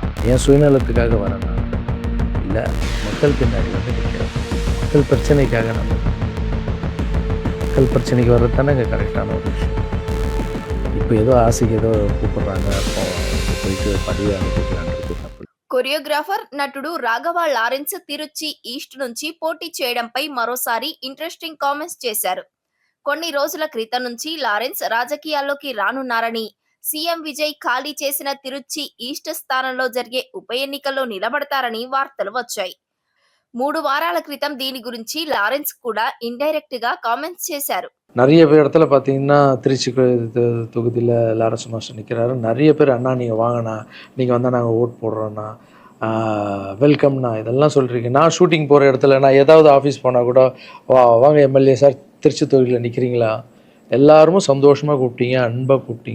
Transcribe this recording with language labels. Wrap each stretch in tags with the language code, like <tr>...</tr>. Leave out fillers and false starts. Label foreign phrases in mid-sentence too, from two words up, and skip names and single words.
<ta>என் சுயநலத்துக்காக வரேன்னா இல்லை, மக்கள் பின்னாடி வந்து நிற்கிறேன். மக்கள் பிரச்சனைக்காக நம்ம மக்கள் பிரச்சனைக்கு வர்றது தானே இங்கே கரெக்டான ஒரு விஷயம். இப்போ ஏதோ ஆசைக்கு ஏதோ கூப்பிட்றாங்க, போயிட்டு பதவி அனுபவிக்கலான்றது தப்பு.</ta> <te>కొరియోగ్రాఫర్ నటుడు రాఘవ లారెన్స్ తిరుచి ఈస్ట్ నుంచి పోటీ చేయడంపై మరోసారి</te> <en>interesting comments</en> <te>చేశారు. కొన్ని రోజుల క్రితం నుంచి లారెన్స్ రాజకీయాల్లోకి రానున్నారని, సీఎం విజయ్ ఖాళీ చేసిన తిరుచి ఈస్ట్ స్థానంలో జరిగే ఉప ఎన్నికల్లో నిలబడతారని వార్తలు వచ్చాయి. 3 వారాల క్రితం దీని గురించి లారెన్స్ కూడా ఇండైరెక్ట్ గా కామెంట్స్ చేశారు.</te> <ta>நிறைய பேர் இடத்துல பார்த்தீங்கன்னா திருச்சி தொகுதியில் லாரன்ஸ் மாஸ்டர் நிற்கிறாரு. நிறைய பேர் அண்ணா நீங்கள் வாங்கண்ணா, நீங்கள் வந்தால் நாங்கள் ஓட் போடுறோண்ணா, வெல்கம்ண்ணா இதெல்லாம் சொல்கிறீங்க. நான் ஷூட்டிங் போகிற இடத்துல நான் ஏதாவது ஆஃபீஸ் போனால் கூட வாங்க</ta> <en>MLA sir</en> <ta>திருச்சி தொகுதியில் நிற்கிறீங்களா, எல்லாரும் சந்தோஷமாக கூப்பிட்டீங்க, அன்பாக கூப்பிட்டீங்க.</ta>